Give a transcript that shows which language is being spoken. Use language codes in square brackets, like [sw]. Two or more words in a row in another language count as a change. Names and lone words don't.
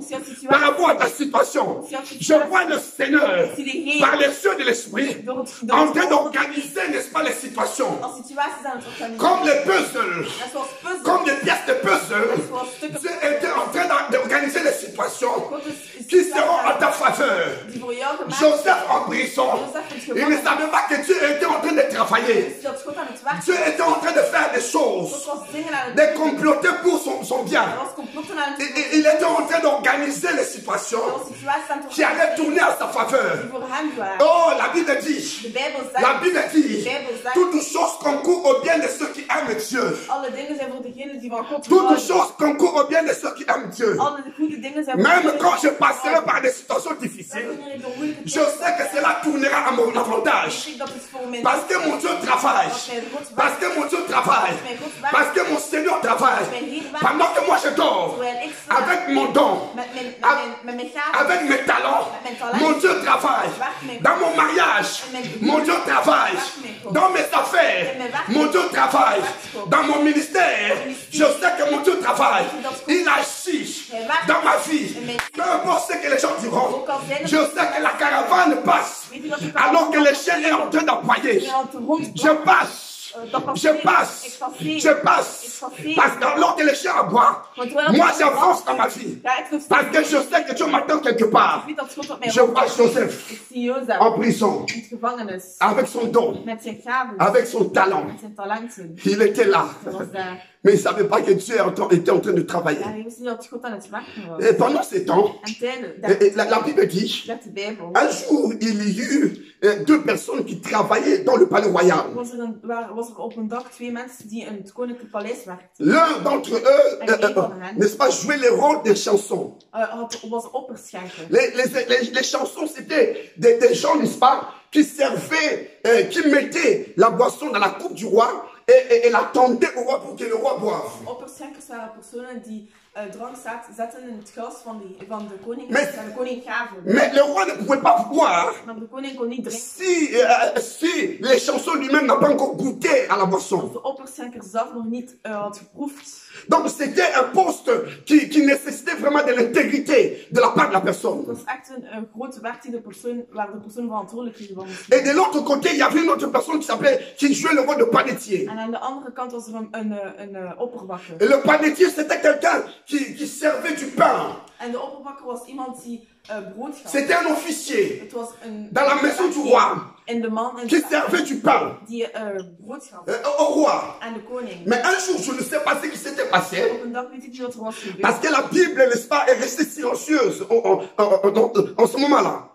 [fr] Par rapport à ta situation. Je vois le Seigneur, par les yeux de l'Esprit, en train d'organiser, n'est-ce pas, les situations. Comme les puzzles, comme des pièces de puzzle, Dieu était en train d'organiser les situations qui seront en ta faveur. Joseph en prison, il ne savait pas que Dieu était en train de travailler. [nl] Dus dat God aan het werk [fr] Dieu était en train de faire des [nl] God [fr] choses, [nl] was dingen aan het [fr] de comploter pour son bien. [nl] Hij was complotten aan het [fr] Il était en train d'organiser les situations [nl] Hij was situaties aan het [fr] qui allaient tourner à sa [nl] die [fr] faveur. [nl] voor hem waren. [fr] Oh, la Bible [nl] De [fr] dit, [nl] Bijbel [fr] la [nl] zegt, [fr] Bible dit, toutes choses concourent au bien de ceux qui aiment Dieu. [nl] alle dingen zijn voor degenen die van God [fr] Toutes [nl] houden. [fr] choses concourent au bien de ceux qui aiment Dieu. [nl] Alle goede dingen zijn voor [fr] Même [nl] degenen [fr] quand je [nl] die [fr] passerai [nl] houden. [fr] par des situations difficiles, [nl] Wanneer ik door moeilijke [fr] je [nl] tijden [fr] sais que [nl] ga, [fr] cela tournera à mon avantage. [nl] weet ik dat het voor mijn [fr] Parce que mon Dieu travaille. [nl] Als mijn God [fr] Parce [nl] werkt, [fr] que mon Dieu travaille. Parce que mon Seigneur travaille. Pendant que moi je dors, [nl] terwijl ik slaap, [fr] avec mon don, [nl] met mijn gaven, [fr] avec mes talents, mon Dieu travaille. Dans mon mariage, mon Dieu travaille. Dans mes affaires, mon Dieu travaille. Dans mon ministère, je sais que mon Dieu travaille. Il agit dans ma vie. Peu importe ce que les gens diront, je sais que la caravane passe. Alors que le chien est en train d'aboyer. Je passe. Je passe, je passe, parce que alors que les chiens aboient, moi j'avance dans ma vie, parce que je sais que Dieu m'attend quelque part. Je vois Joseph [nl] Ik zie Jozef [fr] en prison, [nl] in het gevangenis, [fr] avec son don, [nl] met zijn gaven, [fr] avec son talent. [nl] met zijn talenten. [fr] Il était là, [nl] Hij was daar. [fr] mais il ne savait pas que Dieu était en train de travailler. [nl] Ja, hij wist niet dat God aan het werken was. [fr] Et pendant ces temps, [nl] En tijdens, [fr] la Bible dit, [nl] zegt de Bijbel, [fr] un jour il y eut deux personnes qui travaillaient dans le palais royal. [nl] was er op een dag twee mensen die in het koninklijke paleis werkten. [fr] L'un d'entre eux, n'est-ce pas, jouait le rôle des chansons. [nl] Was opperschenker. [fr] Les chansons, c'était des gens, n'est-ce pas, qui servaient, qui mettaient la boisson dans la coupe du roi et la tendaient au roi pour que le roi boive. [nl] Opperschenkers waren personen die drank zetten in het glas van de koning. [fr] Mais- [nl] En de koning gaven. [fr] Mais le roi ne pouvait pas boire [nl] Maar de koning kon niet drinken. [fr] si les chansons lui-même n'ont pas encore goûté à la [nl] Als [fr] boisson. [nl] de opperschenker zelf nog niet had geproefd. [fr] Donc c'était un poste qui nécessitait vraiment de l'intégrité de la part de la personne. [nl] Dat was echt een grote werk die waar de persoon verantwoordelijk voor was. [fr] Et de l'autre côté, il y avait une autre personne qui jouait le rôle de panetier. [nl] En aan de andere kant was er een opperbakker. [fr] Et le panetier, c'était quelqu'un qui servait du pain. [nl] En de opperbakker was iemand die brood gaf. [fr] C'était un officier [nl] Het was een [fr] dans la maison du roi [nl] in de man en [fr] qui servait du pain [nl] die brood gaf [fr] au roi. [nl] aan de koning. [fr] Mais un jour, je ne sais pas ce qui s'était passé, [nl] Op een dag weet ik niet wat er was gebeurd. [fr] parce que la Bible, n'est-ce pas, est restée silencieuse en ce moment-là.